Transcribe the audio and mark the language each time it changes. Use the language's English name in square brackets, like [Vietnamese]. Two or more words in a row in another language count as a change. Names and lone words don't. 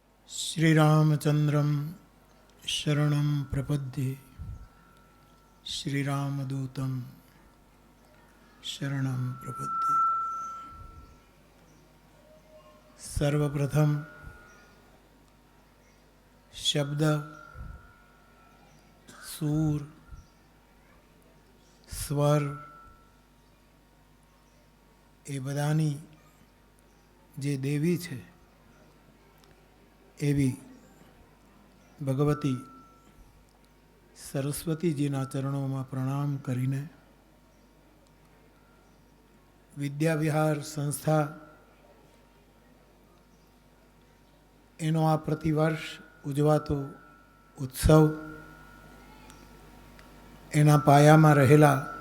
[Sanskrit] श्रीरामचंद्रं शरणं प्रपद्ये श्रीरामदूतं शरणं प्रपद्ये। [Gujarati] સર્વપ્રથમ શબ્દ, સૂર, સ્વર એ બધાની જે દેવી છે એવી ભગવતી સરસ્વતીજીના ચરણોમાં પ્રણામ કરીને વિદ્યાવિહાર સંસ્થા એનો આ પ્રતિવર્ષ ઉજવાતો ઉત્સવ એના પાયામાં રહેલા